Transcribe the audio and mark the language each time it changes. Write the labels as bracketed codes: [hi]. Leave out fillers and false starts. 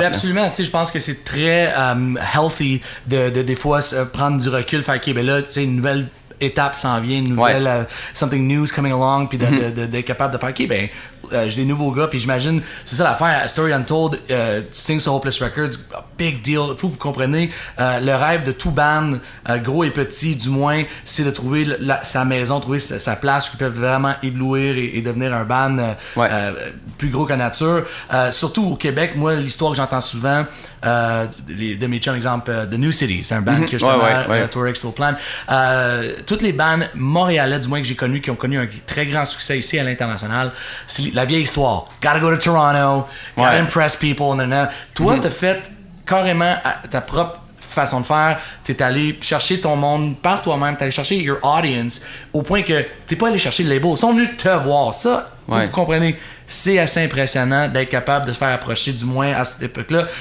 [fr] Ben absolument, tu sais, je pense que c'est très healthy de des fois prendre du recul, faire ok, ben là, tu sais, une nouvelle étape s'en vient, une nouvelle [en] something new's coming along, [fr] puis d'être capable de faire ok, ben j'ai des nouveaux gars, puis j'imagine, c'est ça l'affaire, Story Untold, tu signes sur Hopeless Records, big deal, faut que vous compreniez, le rêve de tout band, gros et petit du moins, c'est de trouver sa maison, trouver sa place, qui peut vraiment éblouir et devenir un band plus gros que nature. Surtout au Québec, moi, l'histoire que j'entends souvent de mes chums, exemple, The New City, c'est un band que justement, Tour Soul Plan. Toutes les bands montréalais, du moins que j'ai connues, qui ont connu un très grand succès ici à l'international, c'est la vieille histoire. [en] Gotta go to Toronto, gotta impress people. [fr] Toi, t'as fait carrément ta propre façon de faire. T'es allé chercher ton monde par toi-même, t'es allé chercher [en] your audience, [fr] au point que t'es pas allé chercher le label. Ils sont venus te voir. Ça, vous comprenez, c'est assez impressionnant d'être capable de se faire approcher, du moins à cette époque-là.